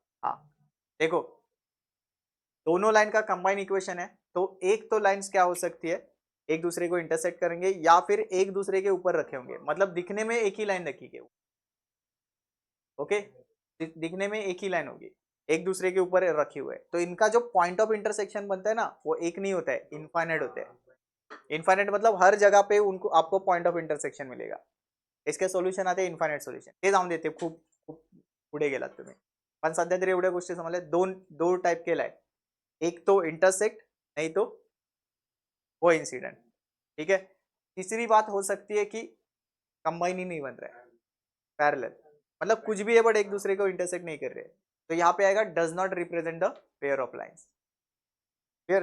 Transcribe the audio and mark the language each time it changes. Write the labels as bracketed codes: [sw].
[hi] हाँ देखो, दोनों लाइन का कंबाइन इक्वेशन है, तो एक तो लाइंस क्या हो सकती है, एक दूसरे को इंटरसेक्ट करेंगे या फिर एक दूसरे के ऊपर रखे होंगे, मतलब दिखने में एक ही लाइन रखी गई. ओके, दिखने में एक ही लाइन होगी, एक दूसरे के ऊपर रखी हुए, तो इनका जो पॉइंट ऑफ इंटरसेक्शन बनता है ना, वो एक नहीं होता है, इनफाइनाइट होता है. इनफाइनाइट मतलब हर जगह पे उनको आपको पॉइंट ऑफ इंटरसेक्शन मिलेगा. इसके सोल्युशन आते इनफाइनाइट सोल्युशन. [mr] ते जाऊन देते, खूप खूप पुढे गेलात तुम्ही, पण सध्या तरी एवढ्या गोष्टी समजल्या. दोन टाइप केलाय, [hi] एक तो इंटरसेक्ट, नहीं तो वो इंसिडेंट. ठीक है. तीसरी बात हो सकती है कि कंबाइन ही नहीं बन रहा है, पैरेलल, मतलब कुछ भी है बट एक दूसरे को इंटरसेक्ट नहीं कर रहे. तो यहाँ पे आएगा [en] Does not represent the pair of lines. [hi] Clear.